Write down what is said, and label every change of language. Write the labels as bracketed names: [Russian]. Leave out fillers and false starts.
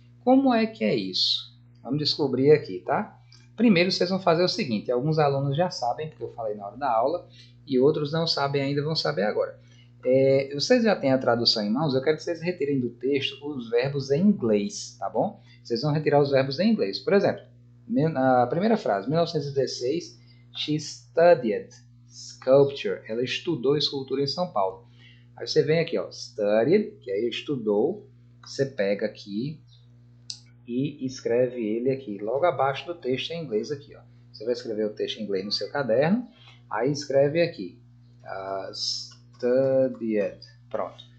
[Portuguese] Como é que é isso? Vamos descobrir aqui, tá? Primeiro vocês vão fazer o seguinte, alguns alunos já sabem, porque eu falei na hora da aula, e outros não sabem ainda, vão saber agora. Vocês já têm a tradução em mãos, eu quero que vocês retirem do texto os verbos em inglês, tá bom? Vocês vão retirar os verbos em inglês. Por exemplo, a primeira frase, 1916, [English] she studied sculpture. [Portuguese] Ela estudou escultura em São Paulo. Aí você vem aqui, ó, studied, que aí estudou, você pega aqui e escreve ele aqui, logo abaixo do texto em inglês aqui, ó. Você vai escrever o texto em inglês no seu caderno, aí escreve aqui, studied. Pronto.